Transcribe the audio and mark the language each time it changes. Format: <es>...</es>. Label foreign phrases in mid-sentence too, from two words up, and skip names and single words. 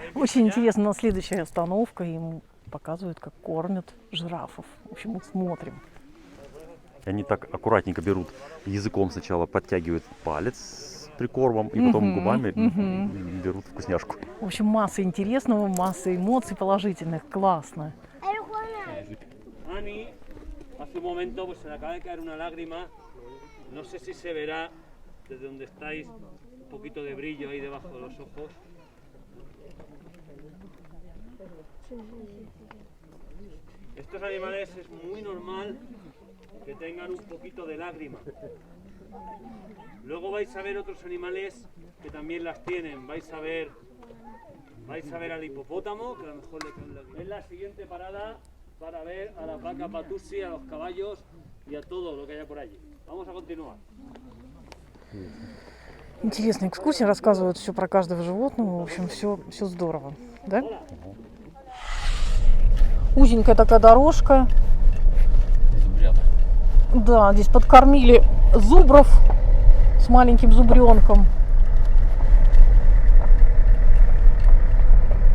<ru>Очень интересно, на следующая остановка им показывают, как кормят жирафов. В общем, мы смотрим. Они так аккуратненько берут языком сначала, подтягивают палец с прикормом, и потом губами берут вкусняшку. В общем, масса интересного, масса эмоций положительных. Классно.</ru> <es>Ani, hace un momento pues se le acaba de caer una lágrima. No sé si se verá desde donde estáis un poquito de brillo ahí debajo de los ojos. Estos animales es muy normal que tengan un poquito de lágrima. Luego vais a ver otros animales que también las tienen. Vais a ver al hipopótamo, que a lo mejor le caen lágrimas. Es la siguiente parada para ver a las vacas Batusi, a los caballos y a todo lo que haya por allí. Vamos a continuar.</es> <ru>Интересная экскурсия, рассказывают все про каждого животного. В общем, все здорово. Да? Узенькая такая дорожка. Зубрята. Да, здесь подкормили зубров с маленьким зубренком.</ru>